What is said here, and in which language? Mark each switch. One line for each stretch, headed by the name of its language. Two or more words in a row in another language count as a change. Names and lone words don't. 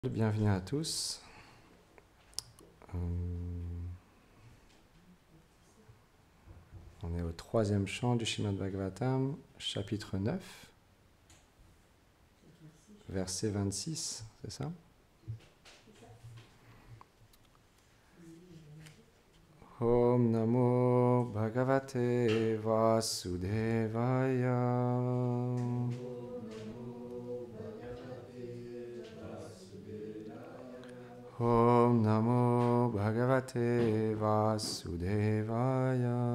French: Bienvenue à tous. On est au troisième chant du Srimad Bhagavatam, chapitre 9, verset 26, c'est ça?
Sanskrit: Om Namo Bhagavate Vasudevaya. Om Namo Bhagavate Vasudevaya.